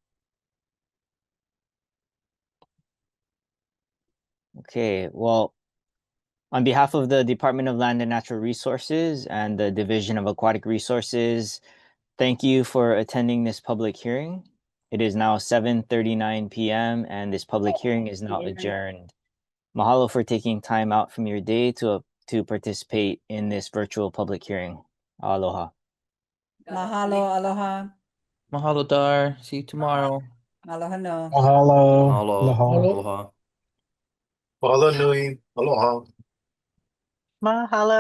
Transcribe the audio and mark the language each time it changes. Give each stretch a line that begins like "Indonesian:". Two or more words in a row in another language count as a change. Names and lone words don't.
English: Okay, well, on behalf of the Department of Land and Natural Resources and the Division of Aquatic Resources, thank you for attending this public hearing. It is now 7:39 p.m. and this public hearing is now adjourned. Mahalo for taking time out from your day to participate in this virtual public hearing.
Hawaiian: Aloha. Mahalo, aloha. Mahalo,
English: Dar. See you tomorrow.
Hawaiian: Aloha no. Mahalo. Mahalo. Aloha. Aloha. Mahalo nui. Aloha. Mahalo.